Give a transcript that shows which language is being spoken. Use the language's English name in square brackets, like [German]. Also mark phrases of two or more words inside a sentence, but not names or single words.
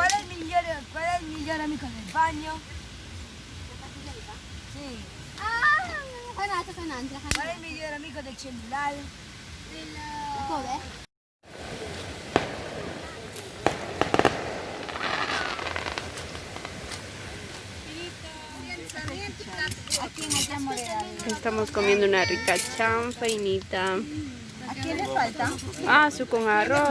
[Italian] Qual è il migliore amico del bagno? Sì. Ah, fai un'altra. Qual è il migliore amico del cellulare? Dove? [Spanish] Estamos comiendo una rica chanfainita. ¿A quién le falta? Ah, su con arroz.